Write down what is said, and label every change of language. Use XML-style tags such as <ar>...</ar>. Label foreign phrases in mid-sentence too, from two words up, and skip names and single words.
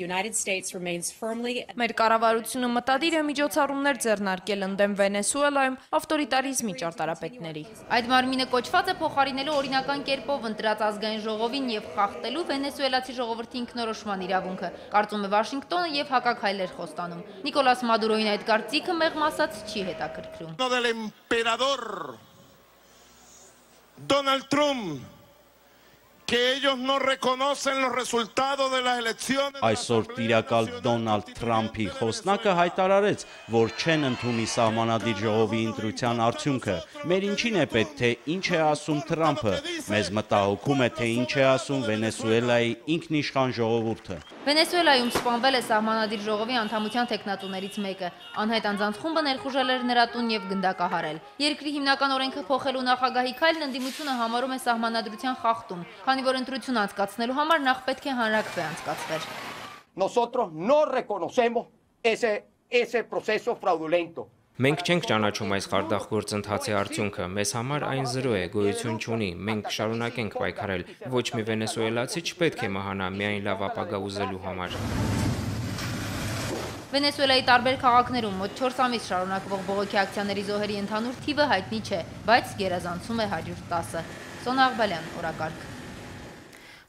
<hy>Մեր կառավարությունը մտադիր է միջոցառումներ ձեռնարկել ընդդեմ Վենեսուելայում ավտորիտարիզմի ճարտարապետների։ Այդ մարմինը կոչված է փոխարինելու օրինական կերպով ընտրած ազգային ժողովին եւ խախտելու վենեսուելացի ժողովրդի ինքնորոշման իրավունքը, կարծում է Վաշինգտոնը եւ հակաքայլեր խոստանում։ Նիկոլաս Մադուրոյին այդ կարծիքը մեղմ ասած չի հետաքրքրում։</hy> <es>Donald Trump, que ellos no reconocen los resultados de las elecciones.</es> <hy>Այսօր տիրակալ Դոնալդ Թրամփի խոսնակը հայտարարեց, որ չեն ընդունի սահմանադիր ժողովի ընտրության արդյունքը։ Մեր ինչին է պետք, թե ինչ է ասում Թրամփը, մեզ մտահոգում է, թե ինչ է ասում Վենեսուելայի ինքնիշխան ժողովուրդը։ Վենեսուելայում սպանվել է սահմանադիր ժողովի անդամության տեխնատուներից մեկը։ Անհայտ անձանց խումբը ներխուժել էր նրա տուն եւ գնդակահարել։ Երկրի հիմնական օրենքը փոխելու նախագահի քայլն ընդդիմությունը համարում է սահմանադրության խախտում, քանի որ ընտրություն անցկացնելու համար նախ պետք է հանրաքվե անցկացվեր։</hy> <es>Nosotros no reconocemos ese proceso fraudulento.</es> <hy>Մենք չենք ճանաչում այս խարդախ գործընթացի արդյունքը, մեզ համար այն զրո է, գոյություն չունի, մենք շարունակենք պայքարել, ոչ մի վենեսուելացի չպետք է մահանա միայն լավ ապագա ուզելու համար։ Վենեսուելայի տարբեր քաղաքներում մոտ 4 ամիս շարունակվող բողոքի ակցիաների զոհերի ընդհանուր թիվը հայտնի չէ, բայց գերազանցում է 110-ը։ Սոնա Աղբալյան, օրակարգ։</hy>